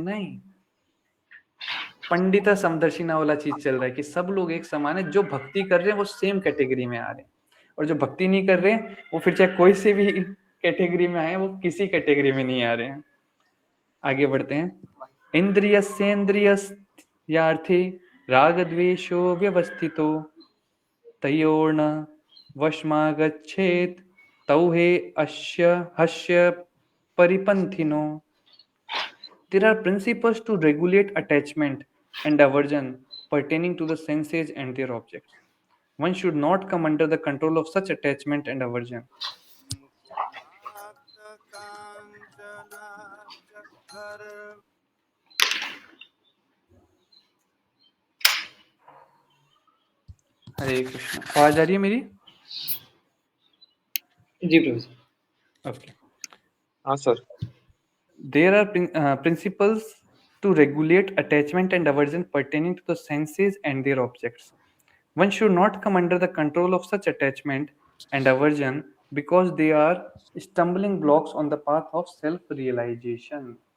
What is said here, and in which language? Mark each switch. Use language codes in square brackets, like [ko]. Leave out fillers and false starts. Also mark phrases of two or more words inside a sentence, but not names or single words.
[hi] नहीं, [sa] पंडिता समदर्शिना [hi] वाला चीज चल रहा है कि सब लोग एक समान है। जो भक्ति कर रहे हैं वो [en] same category [hi] में आ रहे हैं, और जो भक्ति नहीं कर रहे हैं वो फिर चाहे कोई से भी कैटेगरी में आए वो किसी कैटेगरी में नहीं आ रहे हैं। आगे बढ़ते हैं। [sa] इंद्रियस्येन्द्रियस्यार्थे राग द्वेषो व्यवस्थितो तयोर्न वशमागच्छेत् तौ हे अस्य हस्य परिपन्थिनो। [en] There are principles to regulate attachment and aversion pertaining to the senses and their objects. One should not come under the control of such attachment and aversion. [hi] हरे कृष्ण। आवाज आ रही है मेरी? जी प्रभु। Okay. हाँ सर। [en] There are principles to regulate attachment and aversion pertaining to the senses and their objects. One should not come under the control of such attachment and aversion because they are stumbling blocks on the path of self-realization.